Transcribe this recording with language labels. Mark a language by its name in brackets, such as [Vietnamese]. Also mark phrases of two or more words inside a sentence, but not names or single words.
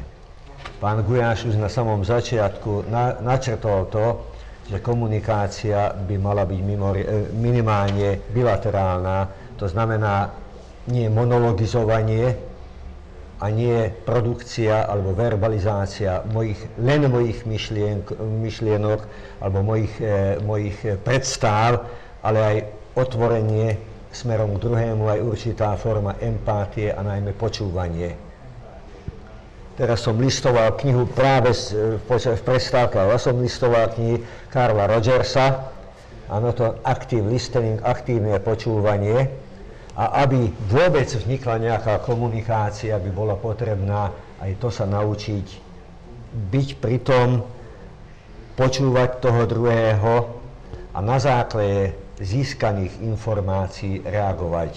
[Slovak] Pán Gujáš už na samom začiatku načrtol to, že komunikácia by mala byť minimálne bilaterálna, to znamená nie monologizovanie a nie produkcia alebo verbalizácia len mojich myšlienok alebo mojich predstav, ale aj otvorenie smerom k druhému, aj určitá forma empátie a najmä počúvanie. Teraz som listoval knihu práve v prestávke, ale som listoval knihy Carla Rogersa, áno, [English] to active listening, [Slovak] aktívne počúvanie. A aby vôbec vznikla nejaká komunikácia, by bola potrebná aj to sa naučiť byť pri tom počúvať toho druhého a na základe získaných informácií reagovať.